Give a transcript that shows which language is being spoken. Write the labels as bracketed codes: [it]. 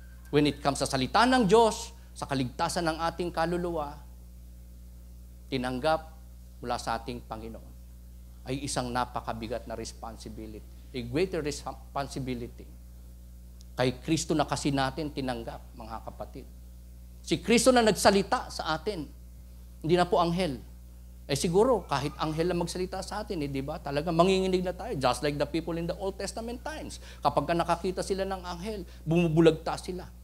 [en] When it comes [tl] sa salita ng Diyos, sa kaligtasan ng ating kaluluwa, tinanggap mula sa ating Panginoon, ay isang napakabigat na responsibility. [en] A greater responsibility. [tl] Kay Kristo na kasi natin tinanggap, mga kapatid. Si Kristo na nagsalita sa atin. Hindi na po anghel. Siguro, kahit anghel na magsalita sa atin, di ba? Talaga manginginig na tayo. [en] Just like the people in the Old Testament times. [tl] Kapag nakakita sila ng anghel, bumubulagta sila.